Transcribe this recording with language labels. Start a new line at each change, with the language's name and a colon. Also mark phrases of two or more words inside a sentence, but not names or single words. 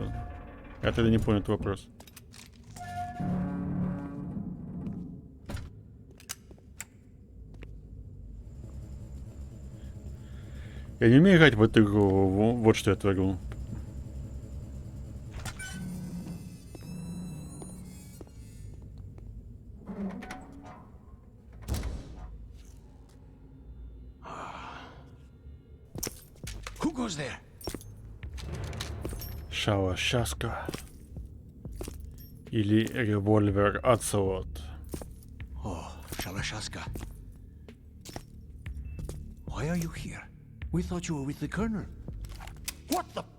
Russian: Я тогда не понял этот вопрос. Я не умею играть в эту игру, вот что я творю.
English: Who goes there?
Russian: Шаша-шаска. Или револьвер Ацелот.
English: Oh, Shalashaska. Why are you here? We thought you were with the Colonel. What the?